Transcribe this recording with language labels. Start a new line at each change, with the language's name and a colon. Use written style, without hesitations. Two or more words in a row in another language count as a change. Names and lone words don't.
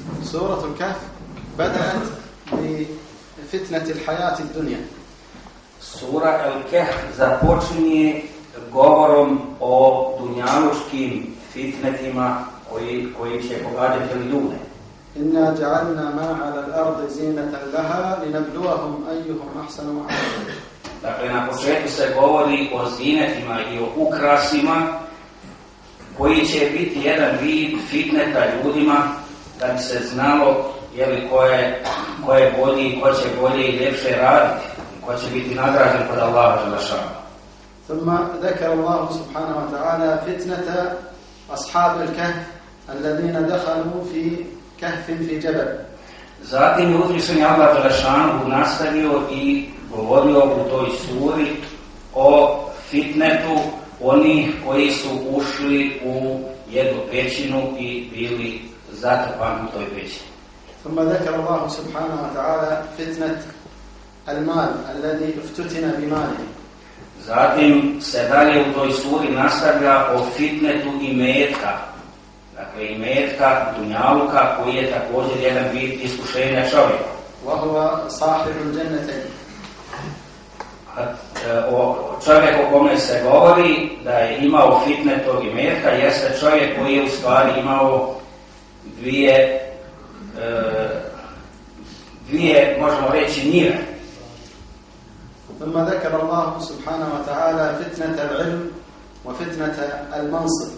Arabic: سورة الكهف بدأت بفتنة الحياة الدنيا.
Bosnian: Sura El-Kehf započinje govorom o dunjaluškim fitnetima koji će pogađati ljude.
Arabic: إنا جعلنا ما على الأرض زينة لها لنبلوهم أيهم أحسن عملا.
Bosnian: Dakle, na početku se govori o zinetima i o ukrasima koji će biti jedan vid fitneta ljudima da bi se znalo ko je bolji i ko će bolje i ljepše raditi, ko će biti nagrađen kod Allaha dželešanu.
Arabic: ثم ذكر الله سبحانه وتعالى فتنة أصحاب الكهف الذين دخلوا في كهف في جبل.
Bosnian: Zatim je uzvišeni Allah dželešanu nastavio i govorio u toj suri o fitnetu onih koji su ušli u jednu pećinu i bili zatrpani u toj pećini.
Arabic: ثم ذكر الله سبحانه وتعالى فتنة المال الذي افتتن بماله.
Bosnian: Zatim se dalje u toj suri nastavlja o fitnetu imetka. Dakle, imetka, dunjaluka, koji je također jedan vid iskušenja čovjeka.
Arabic: وهو صاحب الجنتين.
Bosnian: O čovjeku o kome se govori da je imao fitnet tog imetka jeste čovjek koji je u stvari imao dvije možemo reći njive.
Arabic: ثم ذكر الله سبحانه وتعالى فتنة العلم وفتنة المنصب.